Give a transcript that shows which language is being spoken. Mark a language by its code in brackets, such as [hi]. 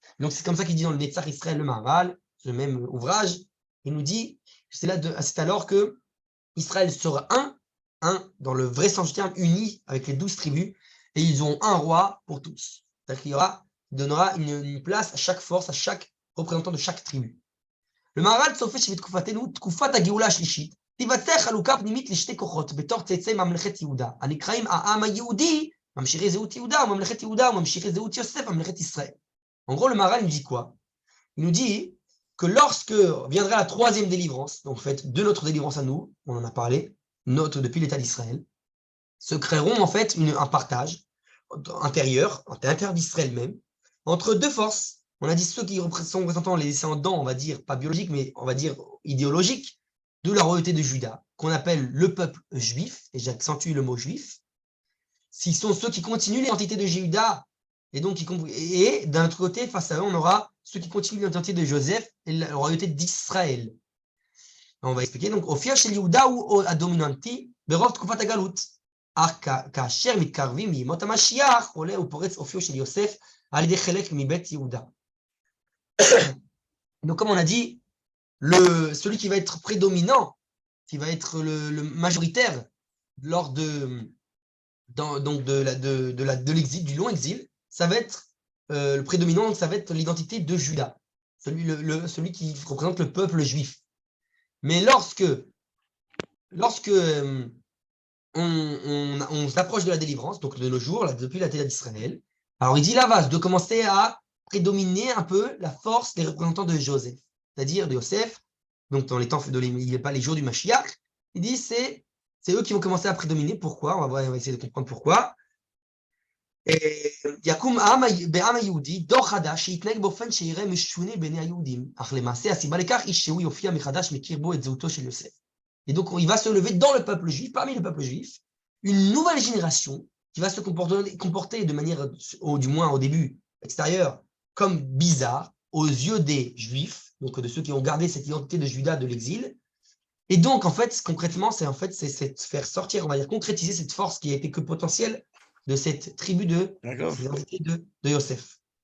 [fr] Donc c'est comme ça qu'il dit dans le Netzach Israël le Maral, le même ouvrage. Il nous dit, c'est alors que Israël sera un dans le vrai sens du terme, uni avec les 12 tribus, et ils ont un roi pour tous. C'est-à-dire qu'il donnera une place à chaque force, à chaque représentant de chaque tribu. [he] Le Maral צופה שבתקופתנו, תקופת הגאולה השלישית, תיווצר חלוקה פנימית לשתי כוחות בתוך צאצאי ממלכת יהודה, הנקראים העם היהודי, ממשיכי זהות יהודה, וממלכת יהודה, וממשיכי זהות יוסף, ממלכת ישראל. [fr] En gros, le Maral nous dit quoi? Il nous dit que lorsque viendra la troisième délivrance, donc en fait de notre délivrance à nous, on en a parlé, depuis l'État d'Israël, se créeront en fait un partage intérieur, à l'intérieur d'Israël même, entre deux forces. On a dit ceux qui sont représentant les descendants, on va dire, pas biologiques, mais on va dire idéologiques, de la royauté de Juda, qu'on appelle le peuple juif, et j'accentue le mot juif. S'ils sont ceux qui continuent l'identité de Juda, et donc d'un autre côté, face à eux, on aura ceux qui continuent l'identité de Joseph et la royauté d'Israël. On va expliquer. Donc, [he] Ophir chez Yehuda ou Adominanti, Berov Tkufat Agalut. כאשר מתקרבים מימות המשיח, עולה ופורץ אופיו של יוסף על ידי חלק מבית יהודה. [fr] Donc, comme on a dit, celui qui va être prédominant, qui va être le majoritaire lors de l'exil, du long exil, ça va être le prédominant, ça va être l'identité de Juda, celui qui représente le peuple juif. Mais lorsque on s'approche de la délivrance, donc de nos jours, là, depuis la terre d'Israël, alors il dit là de commencer à prédominer un peu la force des représentants de Joseph, c'est-à-dire de Yosef, donc dans les temps, il n'y a pas les jours du Mashiach, il dit c'est eux qui vont commencer à prédominer. Pourquoi? On va essayer de comprendre pourquoi. [he] יקום בעם היהודי דור חדש שיתנהג באופן שיראה משונה בעיני היהודים, אך למעשה הסיבה לכך היא שהוא יופיע מחדש מכיר בו את זהותו של יוסף. [fr] Et donc, il va se lever dans le peuple juif, parmi le peuple juif, une nouvelle génération qui va se comporter de manière, du moins au début, extérieure, comme bizarre aux yeux des juifs, donc de ceux qui ont gardé cette identité de Juda de l'exil. Et donc, en fait, concrètement, c'est faire sortir, on va dire, concrétiser cette force qui a été que potentielle de cette tribu de l'identité de Yosef.